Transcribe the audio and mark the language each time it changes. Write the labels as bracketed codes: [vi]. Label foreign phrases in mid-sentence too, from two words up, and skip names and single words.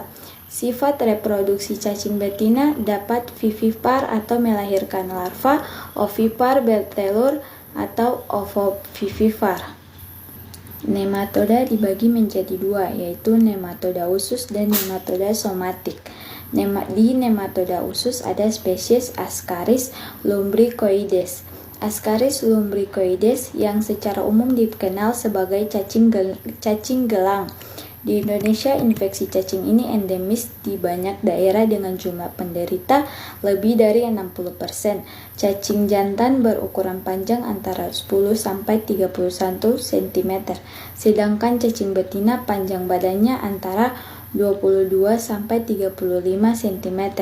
[id] Sifat reproduksi cacing betina dapat vivipar atau melahirkan larva, ovipar bertelur, atau ovovivipar. Nematoda dibagi menjadi dua, yaitu nematoda usus dan nematoda somatik. Di nematoda usus ada spesies Ascaris lumbricoides. Ascaris lumbricoides yang secara umum dikenal sebagai cacing gelang. Di Indonesia, infeksi cacing ini endemis di banyak daerah dengan jumlah penderita lebih dari 60%. Cacing jantan berukuran panjang antara 10 sampai 31 cm, sedangkan cacing betina panjang badannya antara 22 sampai 35 cm.